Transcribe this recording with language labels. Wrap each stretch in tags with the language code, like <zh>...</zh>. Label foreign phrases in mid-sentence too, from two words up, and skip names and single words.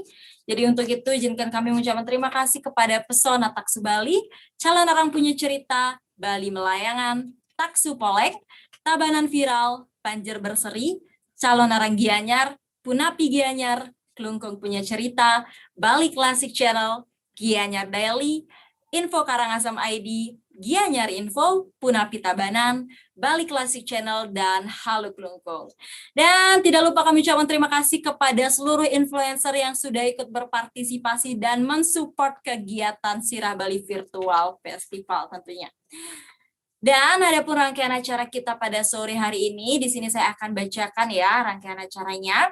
<id>Jadi untuk itu izinkan kami mengucapkan terima kasih kepada Pesona Taksu Bali, Calon Orang Punya Cerita, Bali Melayangan, Taksu Polek, Tabanan Viral, Panjer Berseri, Calon Orang Gianyar, Punapi Gianyar, Klungkung Punya Cerita, Bali Classic Channel, Gianyar Daily, Info Karangasem ID, Gianyar Info, Punapi Tabanan, Bali Classic Channel, dan Halo Klungkung. Dan tidak lupa kami ucapkan terima kasih kepada seluruh influencer yang sudah ikut berpartisipasi dan mensupport kegiatan Sirah Bali Virtual Festival tentunya. Dan ada pun rangkaian acara kita pada sore hari ini, di sini saya akan bacakan ya rangkaian acaranya.</id>